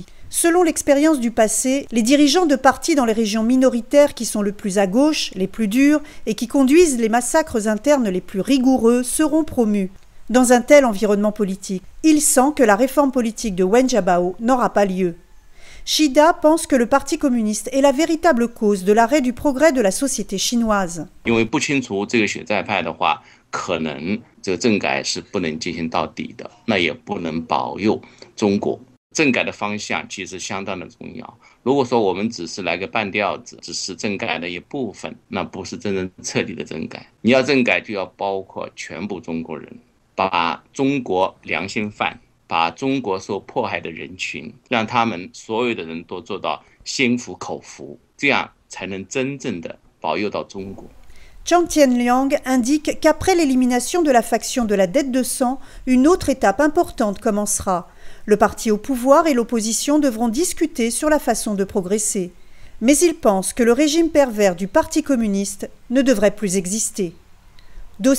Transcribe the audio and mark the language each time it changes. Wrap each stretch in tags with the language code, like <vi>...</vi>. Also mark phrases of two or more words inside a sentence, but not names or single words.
<fr>Selon l'expérience du passé, les dirigeants de partis dans les régions minoritaires qui sont le plus à gauche, les plus durs et qui conduisent les massacres internes les plus rigoureux seront promus. Dans un tel environnement politique, il sent que la réforme politique de Wen Jiabao n'aura pas lieu. Shida pense que le Parti communiste est la véritable cause de l'arrêt du progrès de la société chinoise.</fr> <zh>因为不清除这个学在派的话，可能这个政改是不能进行到底的，那也不能保佑中国。政改的方向其实相当的重要。如果说我们只是来个半吊子，只是政改的一部分，那不是真正彻底的政改。你要政改，就要包括全部中国人，把中国良心犯。把中国受迫害的人群，让他们所有的人都做到心服口服，这样才能真正的保佑到中国。</zh> <fr>Jiang Tianliang indique qu'après l'élimination de la faction de la dette de sang, une autre étape importante commencera. Le parti au pouvoir et l'opposition devront discuter sur la façon de progresser. Mais il pense que le régime pervers du Parti communiste ne devrait plus exister.</fr>